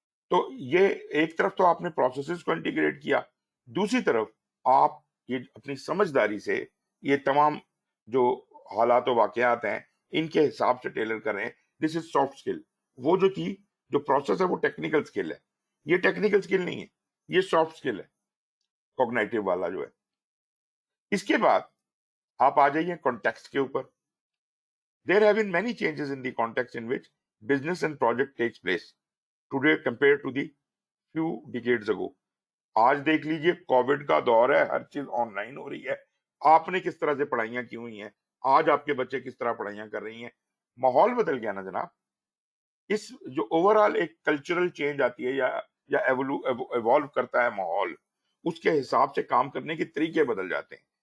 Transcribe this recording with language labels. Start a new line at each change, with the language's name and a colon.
Urdu: تو یہ ایک طرف تو آپ نے پروسیسز کو انٹیگریٹ کیا، دوسری طرف آپ یہ اپنی سمجھداری سے یہ تمام جو حالات و واقعات ہیں ان کے حساب سے ٹیلر کریں.
English: This is soft skill.
Urdu: وہ جو تھی، جو پروسیس ہے وہ ٹیکنیکل اسکل ہے، یہ ٹیکنیکل اسکل نہیں ہے، یہ سافٹ اسکل ہے، کوگنائٹیو والا جو ہے. اس کے بعد آپ آ جائیے کانٹیکسٹ کے اوپر.
English: There have been many changes in the context in which business and project takes place today compared to the few decades ago.
Urdu: آج دیکھ لیجئے کووڈ کا دور ہے، ہر چیز آن لائن ہو رہی ہے. آپ نے کس طرح سے پڑھائیاں کی ہوئی ہیں، آج آپ کے بچے کس طرح پڑھائیاں کر رہی ہیں. ماحول بدل گیا نا جناب. اس جو اوور آل ایک کلچرل چینج آتی ہے یا ایوالو کرتا ہے ماحول، اس کے حساب سے کام کرنے کے طریقے بدل جاتے ہیں.